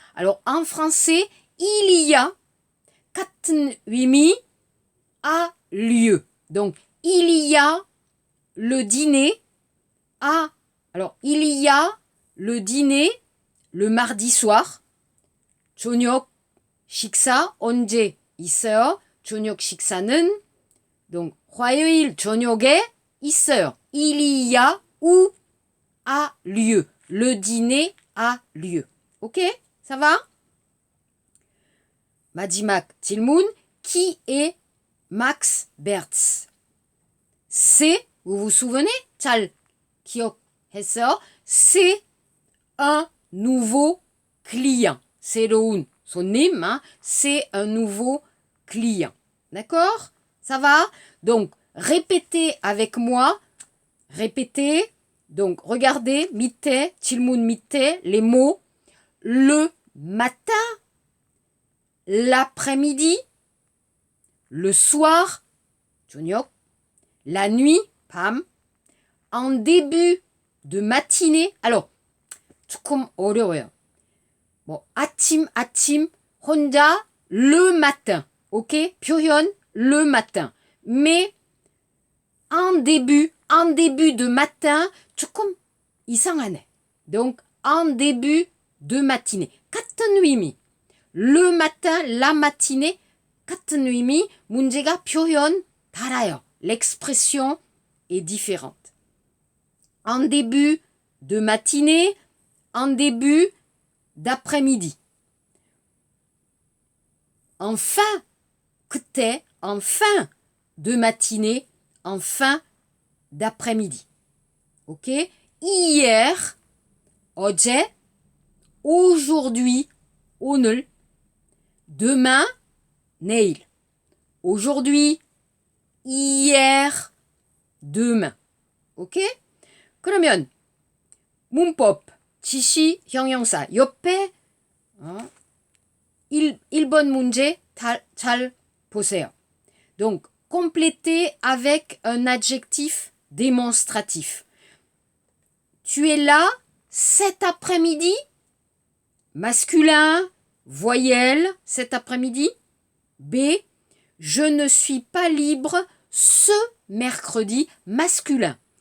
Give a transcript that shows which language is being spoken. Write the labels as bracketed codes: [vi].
[fr] Alors, en français, il y a [ko] 같은 의미 [fr] a lieu. Donc, il y a le dîner a. Alors, il y a le dîner le mardi soir. [ko] 저녁 식사 언제 있어요? 저녁 식사는 donc 화요일 저녁에 있어요. [fr] Il y a ou a lieu. Le dîner a lieu. Ok? Ça va? [ko] 마지막 질문. [fr] Qui est Max Bertz? C'est, vous vous souvenez? [ko] 잘 기억했어요? [fr] C'est un nouveau client. [ko] 새로운 손님, [fr] hein? C'est un nouveau client. D'accord? Ça va? Donc, répétez avec moi. Répétez. Donc, regardez, [ko] 밑에, 질문 밑에, [fr] les mots. Le matin, l'après-midi, le soir, 저녁, la nuit, 밤, en début de matinée. [ko] Alors, 조금 어려워요. 아침, 혼자, [fr] le matin. [ko] Ok? [fr] 표현, le matin. Mais, en début de matin, [ko] 조금 이상하네. [fr] Donc, en début de matinée. [ko] 같은 의미. [fr] Le matin, la matinée, [ko] 같은 의미. 문제가 표현 달라요. [fr] L'expression est différente. En début de matinée, en début d'après-midi. En fin, 그때, en fin de matinée, en fin d'après-midi. Ok? Hier, 어제, aujourd'hui, 오늘, demain, 내일. Aujourd'hui, hier, demain. ok? [ko] 그러면 문법, 지시, 형용사 옆에 1번 문제 잘 보세요. [fr] Donc, complétez avec un adjectif démonstratif. Tu es là cet après-midi? masculin, voyelle cet après-midi. B. Je ne suis pas libre ce mercredi, masculin.